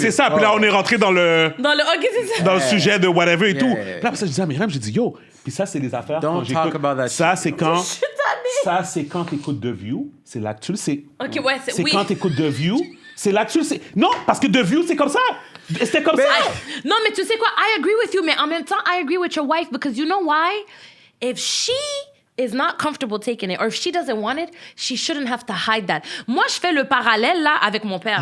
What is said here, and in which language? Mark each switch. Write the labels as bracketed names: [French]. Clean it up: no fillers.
[French] C'est ça, puis là, on est rentré dans le. OK, c'est ça. Dans le sujet de whatever et tout. [English] yeah. [French] Puis là, après ça, je disais à Myriam, j'ai dit, yo, puis ça, c'est des affaires. [English] Don't [French] quand j'écoute. [English] talk about that [French] Ça, c'est quand. Je suis tannée. Ça, c'est quand t'écoutes The View. C'est là que tu le sais. OK, ouais, C'est oui. quand t'écoutes The View. C'est là que tu le sais. Non, parce que The View, c'est comme ça. C'était comme ça. Non, mais tu sais quoi? [English] I agree with you, [French] mais en même temps, [English] I agree with your wife because you know why? If she is not comfortable taking it or if she doesn't want it, she shouldn't have to hide that. [French] Moi, je fais le parallèle là avec mon père.